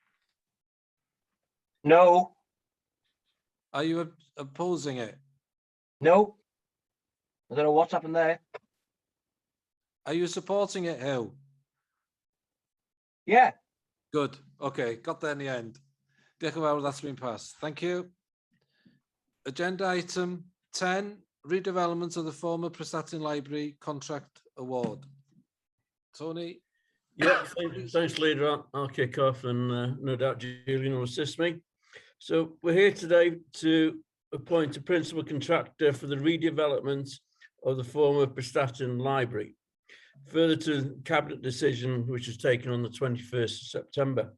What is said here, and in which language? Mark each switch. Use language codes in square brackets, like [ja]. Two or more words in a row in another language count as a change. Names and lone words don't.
[en] No. Are you opposing it? No. I don't know what's happened there. Are you supporting it, Who? Yeah. Good. Okay, got there in the end. [cy] Diolch yn fawr, [en] that's been passed. Thank you. Agenda item 10, redevelopment of the former Prestatyn Library contract award. Tony? Yeah, thanks, Leader. I'll kick off, and no doubt Julian will assist me. So we're here today to appoint a principal contractor for the redevelopment of the former Prestatyn Library, further to the Cabinet decision which was taken on the 21st of September.